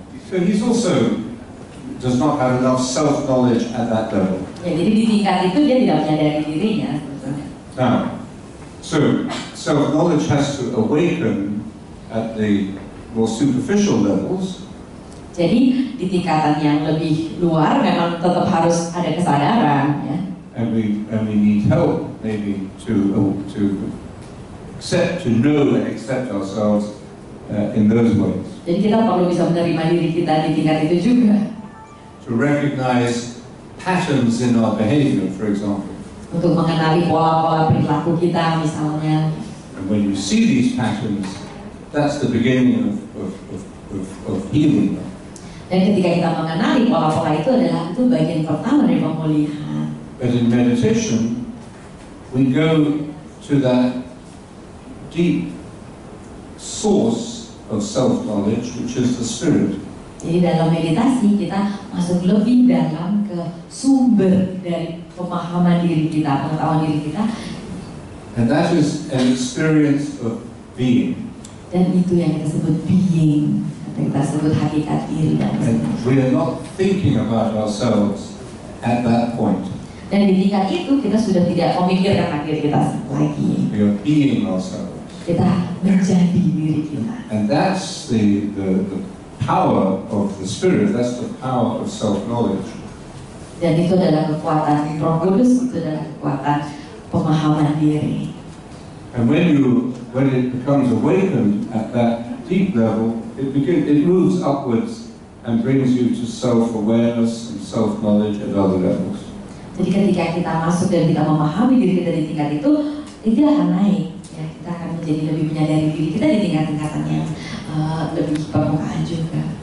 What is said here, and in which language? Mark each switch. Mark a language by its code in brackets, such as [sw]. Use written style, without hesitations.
[en] So he's also does not have enough self-knowledge at that level. [id] Ya, jadi di tingkat itu dia tidak menyadari dirinya. [en] Now, so self-knowledge has to awaken at the more superficial levels. [id] Jadi di tingkatan yang lebih luar memang tetap harus ada kesadaran ya. [en] And we need help maybe to accept, to know and accept ourselves in those ways. [id] Jadi kita perlu bisa menerima diri kita di tingkat itu juga. [en] To recognize patterns in our behavior, for example. [id] Untuk mengenali pola-pola perilaku kita misalnya. [en] And when you see these patterns, that's the beginning of healing. [id] Dan ketika kita mengenali pola-pola itu adalah bagian pertama dari pemulihan. [en] But in meditation, we go to that deep source of self-knowledge, which is the spirit. [id] Jadi dalam meditasi kita masuk lebih dalam ke sumber dari pemahaman diri kita, pengetahuan diri kita. [en] And that is an experience of being. [id] Dan itu yang kita sebut being, kita sebut hakikat diri dan [en] we are not thinking about ourselves at that point. [id] Dan di tingkat itu kita sudah tidak memikirkan diri kita lagi. [en] We are being ourselves. [id] Kita menjadi diri kita. [en] And that's the power of the spirit. That's the power of self-knowledge. [id] Dan itu adalah kekuatan Roh Kudus, itu adalah kekuatan pemahaman diri. [en] And when it becomes awakened at that deep level, it moves upwards and brings you to self-awareness and self-knowledge at other levels. [id] Jadi ketika kita masuk dan kita memahami diri kita di tingkat itu akan naik. Ya, kita akan menjadi lebih menyadari diri kita di tingkat-tingkatan yang lebih permukaan juga.